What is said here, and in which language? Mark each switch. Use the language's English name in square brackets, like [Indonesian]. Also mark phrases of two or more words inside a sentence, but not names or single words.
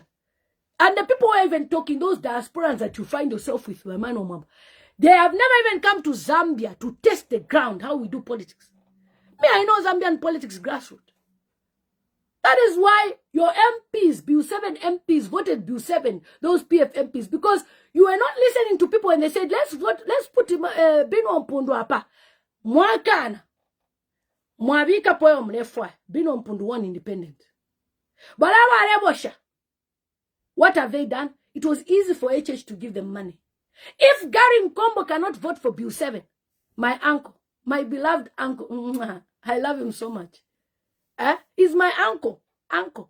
[English] And the people who are even talking, those diasporans that you find yourself with, Emmanuel Mamba, they have never even come to Zambia to test the ground, how we do politics. Me, I know Zambian politics grassroots. That is why your MPs, Bill 7 MPs, voted Bill 7, those PF MPs, because you were not listening to people and they said, let's vote, let's put Bino Mpundu apa. [Bemba] Mwakana. Mwabika poyo mlefwa. [English] Bino Mpundu one independent. But what have they done? It was easy for HH to give them money. If Gary Nkombo cannot vote for Bill 7, my uncle, my beloved uncle, I love him so much. He's my uncle. Uncle.